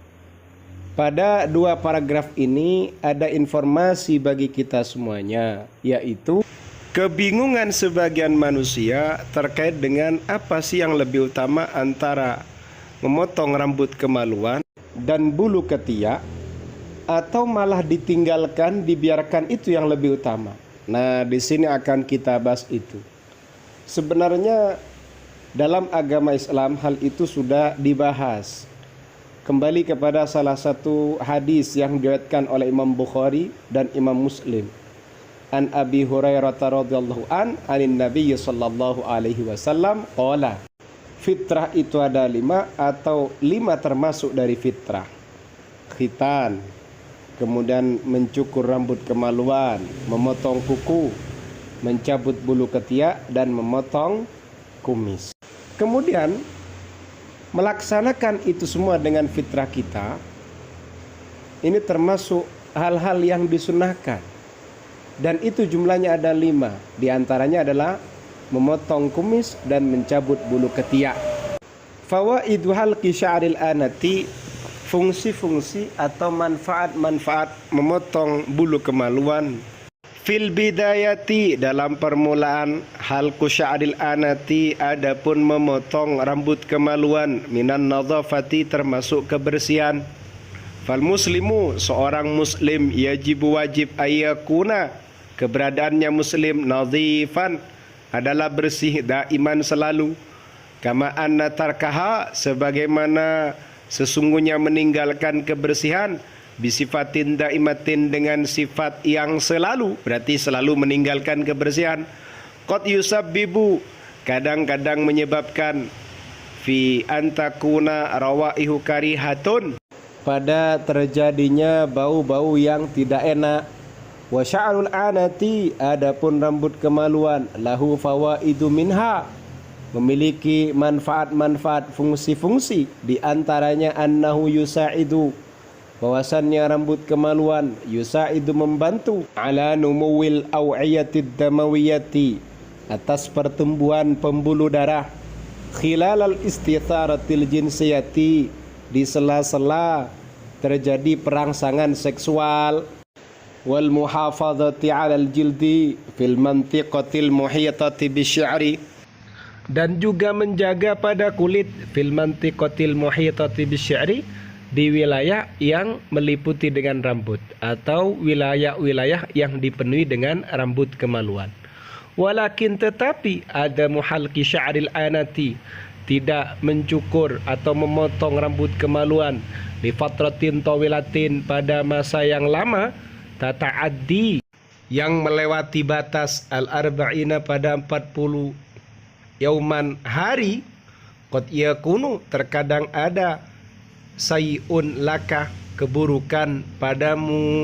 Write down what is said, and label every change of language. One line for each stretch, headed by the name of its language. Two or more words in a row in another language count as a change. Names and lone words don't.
Indonesian: Pada 2 paragraf ini ada informasi bagi kita semuanya, yaitu kebingungan sebagian manusia terkait dengan apa sih yang lebih utama antara memotong rambut kemaluan dan bulu ketiak, atau malah ditinggalkan, dibiarkan, itu yang lebih utama. Nah, di sini akan kita bahas itu. Sebenarnya dalam agama Islam hal itu sudah dibahas. Kembali kepada salah satu hadis yang diriwayatkan oleh Imam Bukhari dan Imam Muslim.
Arabic: عن أبي هريرة رضي الله عن النبي صلى الله عليه وسلم قال,
Indonesian: fitrah itu ada 5, atau 5 termasuk dari fitrah. Khitan, kemudian mencukur rambut kemaluan, memotong kuku, mencabut bulu ketiak, dan memotong kumis. Kemudian melaksanakan itu semua dengan fitrah kita, ini termasuk hal-hal yang disunnahkan, dan itu jumlahnya ada 5. Di antaranya adalah memotong kumis dan mencabut bulu ketiak.
Arabic: فوائد حلق شعر العانة,
Indonesian: fungsi-fungsi atau manfaat-manfaat memotong bulu kemaluan.
Arabic: في البداية,
Indonesian: dalam permulaan,
Arabic: حلق شعر العانة,
Indonesian: adapun memotong rambut kemaluan,
Arabic: من النظافة,
Indonesian: termasuk kebersihan.
Arabic: فالمسلم,
Indonesian: seorang muslim, yajibu, wajib, ayyakuna, keberadaannya muslim, nadhifan, adalah bersih, daiman, selalu.
Arabic: كما أن تركها,
Indonesian: sebagaimana sesungguhnya meninggalkan kebersihan,
Arabic: بصفة دائمة
Indonesian: dengan sifat yang selalu, berarti selalu meninggalkan kebersihan.
Arabic: قد يسبب,
Indonesian: kadang-kadang menyebabkan
Arabic: في أن تكون روائح كريهة,
Indonesian: pada terjadinya bau-bau yang tidak enak.
Arabic: وشعر العانة,
Indonesian: adapun rambut kemaluan,
Arabic: له فوائد منها,
Indonesian: memiliki manfaat-manfaat, fungsi-fungsi, di antaranya
Arabic: أنه يساعد,
Indonesian: bahwasannya rambut kemaluan yusaidu, membantu,
Arabic: على نمو الأوعية الدموية,
Indonesian: atas pertumbuhan pembuluh darah,
Arabic: خلال الاستثارة الجنسية,
Indonesian: di sela-sela terjadi perangsangan seksual,
Arabic: والمحافظة على الجلد في المنطقة المحيطة بالشعر,
Indonesian: dan juga menjaga pada kulit,
Arabic: في المنطقة المحيطة بالشعر,
Indonesian: di wilayah yang meliputi dengan rambut atau wilayah-wilayah yang dipenuhi dengan rambut kemaluan. Walakin tetapi ada
Arabic: محلق شعر العانة,
Indonesian: tidak mencukur atau memotong rambut kemaluan,
Arabic: لفترة طويلة,
Indonesian: pada masa yang lama, tata'addi, yang melewati batas, al-arba'ina, pada 40 yauman, hari,
Arabic: قد يكون,
Indonesian: terkadang ada,
Arabic: سيئ لك,
Indonesian: keburukan padamu.